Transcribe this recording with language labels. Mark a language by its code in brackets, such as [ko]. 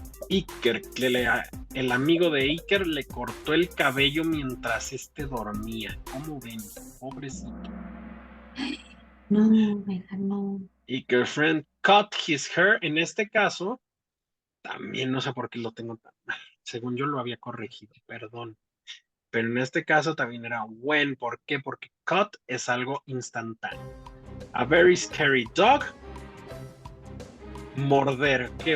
[es] Iker, el amigo de Iker le cortó el cabello mientras dormía. ¿Cómo ven? Pobrecito. No, venga, no. [en] Iker friend cut his hair. [es] En este caso, también no sé por qué lo tengo tan mal. Según yo lo había corregido, perdón. Pero en este caso también era when. ¿Por qué? Porque cut es algo instantáneo. [en] A very scary dog. [es] Morder. ¿Qué?